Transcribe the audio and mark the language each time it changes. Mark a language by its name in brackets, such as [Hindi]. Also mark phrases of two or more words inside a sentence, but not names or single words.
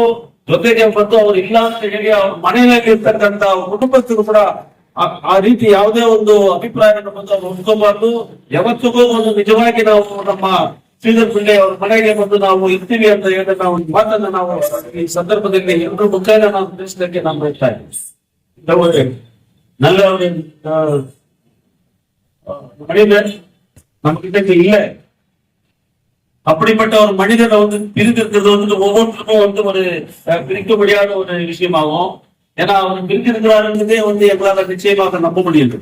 [Kannada] ಜೊತೆಗೆ ಬಂದು ಅವ್ರು ಇಲ್ಲ ಅಂತ ಹೇಳಿ ಅವ್ರ ಮನೆಯಲ್ಲಿ ಇರ್ತಕ್ಕಂಥ ಕುಟುಂಬಸ್ಥರು ಕೂಡ ಆ ರೀತಿ ಯಾವುದೇ ಒಂದು ಅಭಿಪ್ರಾಯವನ್ನು ಬಂದು ಅವ್ರು ಹೊಂದ್ಕೋಬಾರ್ದು. ಯಾವತ್ತಿಗೂ ಒಂದು ನಿಜವಾಗಿ ನಾವು ನಮ್ಮ ಶ್ರೀಧರ್ ಪಿಳ್ಳೆ ಅವ್ರ ಮನೆಗೆ ಬಂದು ನಾವು ಇರ್ತೀವಿ ಅಂತ ಹೇಳಿದ್ರೆ ನಾವು ಮಾತನ್ನ ನಾವು ಈ ಸಂದರ್ಭದಲ್ಲಿ ಎಲ್ಲರೂ ಮುಖೇನ ನಾವು ತಿಳಿಸಲಿಕ್ಕೆ ನಾನು ಹೇಳ್ತಾ ಇದ್ದೀನಿ. [Tamil] நல்ல ஒரு மனிதர் நம்ம கிட்ட இல்லை. அப்படிப்பட்ட ஒரு மனிதனை வந்து பிரிந்திருக்கிறது வந்து ஒவ்வொருத்தருக்கும் வந்து ஒரு பிரிக்க முடியாத ஒரு விஷயமாகும். ஏன்னா அவர் பிரிந்திருக்கிறாருன்றதே வந்து எங்களால நிச்சயமாக நம்ப முடியாது.